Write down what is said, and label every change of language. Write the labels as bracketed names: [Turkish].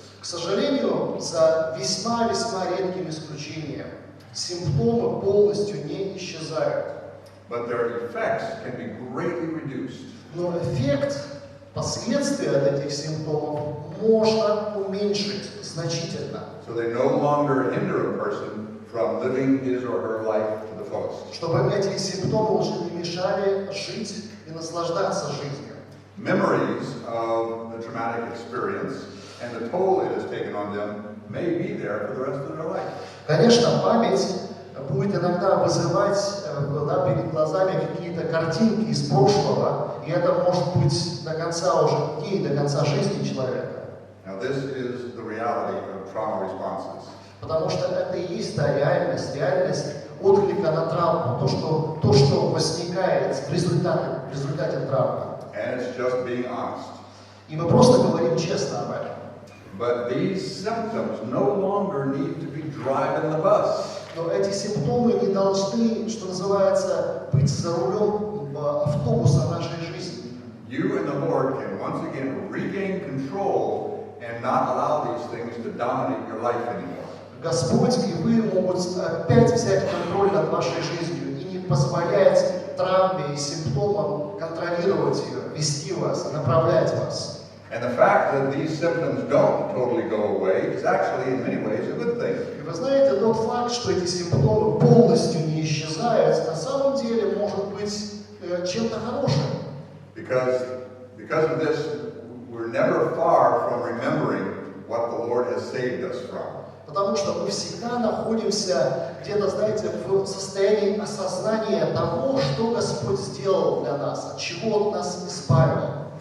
[Russian] К сожалению, за весьма-весьма редким исключением, симптомы полностью не исчезают. [English] But their effects can be greatly reduced. [Russian] Но эффект, последствия от этих симптомов можно уменьшить значительно. [English] So they no longer hinder a person from living his or her life to the fullest. [Russian] Чтобы эти симптомы уже не мешали жить и наслаждаться жизнью. [English] Memories of the traumatic experience and the toll it has taken on them may be there for the rest of their life. [Russian] Конечно, память будет иногда вызывать перед глазами какие-то картинки из прошлого, и это может быть до конца уже дней, до конца жизни человека. [English] Now this is the reality of trauma responses. [Russian] Потому что это и есть та реальность отклика на травму, то, что возникает в результате травмы. [English] And it's just being honest. [Russian] И мы просто говорим честно об этом. [English] But these symptoms no longer need to be driving the bus. [Russian] Но эти симптомы не должны, что называется, быть за рулем автобуса нашей жизни. [English] You and the Lord can once again regain control and not allow these things to dominate your life anymore. [Russian] Господь и вы могут опять взять контроль над вашей жизнью и не позволять травме и симптомам контролировать ее, вести вас, направлять вас. [English] And the fact that these symptoms don't totally go away is actually in many ways a good thing. [Russian] И вы знаете, тот факт, что эти симптомы полностью не исчезают, на самом деле может быть чем-то хорошим. [English] Because of this, we're never far from remembering what the Lord has saved us from. [Russian] Потому что мы всегда находимся где-то, знаете, в состоянии осознания того, что Господь сделал для нас, от чего Он нас избавил.